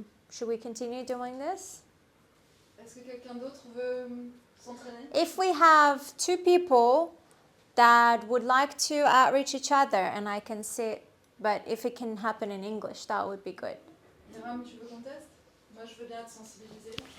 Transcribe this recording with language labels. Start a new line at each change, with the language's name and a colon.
English: Should we continue doing this?
French: Est-ce que quelqu'un d'autre veut s'entraîner?
English: If we have 2 people that would like to outreach each other, and I can sit, but if it can happen in English, that would be good.
French: Hiram, tu veux qu'on teste? Moi, je veux bien te sensibiliser.